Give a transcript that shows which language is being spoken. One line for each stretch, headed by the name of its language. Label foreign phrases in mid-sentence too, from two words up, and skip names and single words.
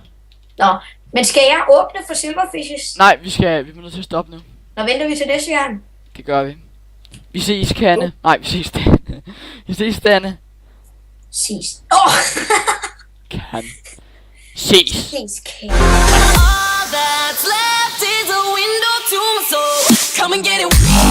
Danish: Nå, men skal jeg åbne for silverfishes? Nej, vi er nødt til at stoppe nu. Nå, venter vi til næste gang? Det gør vi. Vi ses, Kanne. Nej, vi ses, Danne. Vi ses, Danne. Ses. Kan. Ses. Ses, Kanne.
English: All that's left is a window to my soul. Come and get it.